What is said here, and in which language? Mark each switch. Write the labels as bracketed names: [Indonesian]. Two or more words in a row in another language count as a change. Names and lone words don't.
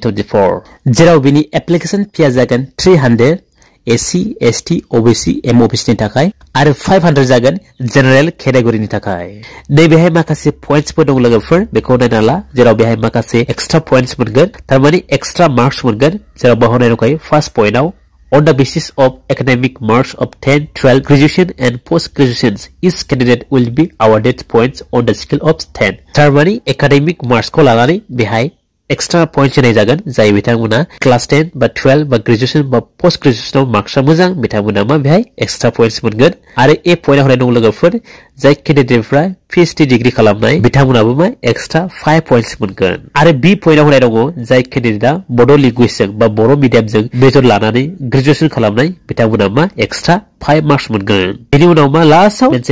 [Bodo] 2024 जेराव बिनि [English] application fee [Bodo] जागोन 300 एससी एसटी ओबीसी एम अफिसनि थाखाय आरो 500 जागोन [English] general category [Bodo] थाखाय नैबेहाय माखासे पॉइंट्सफोर दं लोगोफोर बेखौ नायना ला जेराव बेहाय माखासे [English] extra points [Bodo] मोनगोन थारमाने [English] extra marks [Bodo] मोनगोन जेराव बावहोनाय दंखायो [English] first point on the basis of academic marks of 10, 12, graduation and post-graduation, each candidate will be awarded points on the scale of 10. [Bodo] थारमाने [English] academic marks [Bodo] को लानानै बेहाय [English] extra points [Bodo] होनाय जागोन जाय बिथांमोना क्लास 10 बा 12 बा ग्रेजुएशन बा [English] post graduation [Bodo] मार्क्सआ मोजां बिथांमोना मा बेहाय [English] extra points [Bodo] मोनगोन आरो ए पॉइन्टआव होनाय दं लोगोफोर जाय कैंडिडेटफ्रा [English] PhD degree [Bodo] खालामनाय बिथांमोनाबो मा [English] extra 5 points [Bodo] मोनगोन आरो बी पॉइन्टआव होनाय दङ जाय कैंडिडेटआ बड' लैंग्वेजजों बा बर' मिडियामजों मेजर लानानै ग्रेजुएशन खालामनाय बिथांमोना मा [English] extra 5 marks [Bodo] मोनगोन बेनि उनाव मा लास्टआव मोनसे